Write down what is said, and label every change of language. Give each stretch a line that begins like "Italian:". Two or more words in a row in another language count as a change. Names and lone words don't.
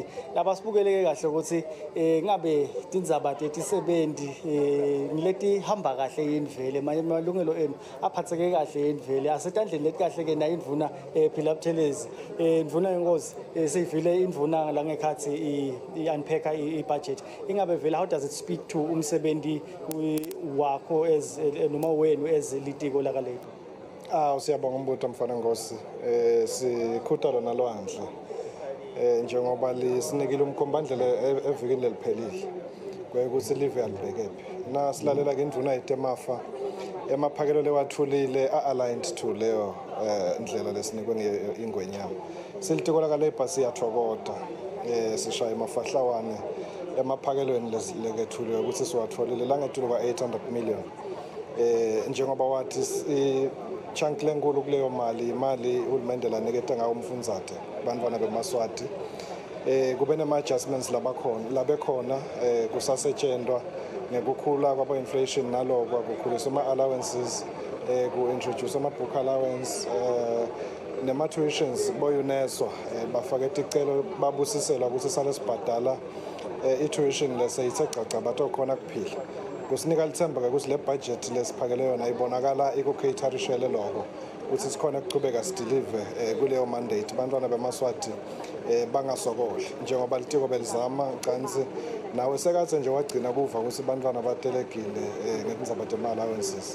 Swati: Laba sibukele-ke kahle ukuthi ngabe tindzaba tetisebenzi ngileti hamba kahle yindvele, malungelo enu aphatheke kahle yindvele, asetandleni leti kahle-ke nayo indvuna phila Buthelezi. Ndvuna Yenkosi seyivile indvuna langekhathi i-unpacka i-budget. Ingabe vele
English: how does it speak to
Swati: umsebenzi wakho noma wenu as litiko laka-Labour? Siyabonga umbuto mfana Nkosi. Sikhuthalo nalwandle. Njengoba lisinikile umkhombandlela evikini leliphelile. Kwekuthi live alibhekephi. Na silalela ke indvuna yetemafa emaphakelo lewathulile
English: aligned to
Swati: leyo indlela lesinikwe ingwenyama. Silitiko laka-Labour siyathokoza. Sishaya emafahlawane emaphakelweni lekethuliwe ukuthi siwatholile langethulo kwa-800 million. Njengoba wathi chunk lenkulu kuleyo imali uhulumende laniketa ngawo umfundzate bantwana beMaswati. Kube nema-adjustments labekhona kusasetshenzwa ngekukhula kwabo-inflation naloko kukhuliswa ama-allowances, ku-introduce ama-
English: book allowance,
Swati: nema-tuitions boyuneswa bafake ticelo babusisela ukuthi sale sibhadala i-tuition leseyithe caca batokhona kuphila. Kusinika lithemba ukuthi le budget lesiphakele yona ibonakala ikucaterishele lokho ukuthi sikhona ukuchubeka sidelive kuleyo mandate bantwana beMaswati bangasokoli njengoba litiko belizama cansi nawe sekathe nje wagcina kuva ukuthi bantwana batelekile ngetindzaba tema-allowances.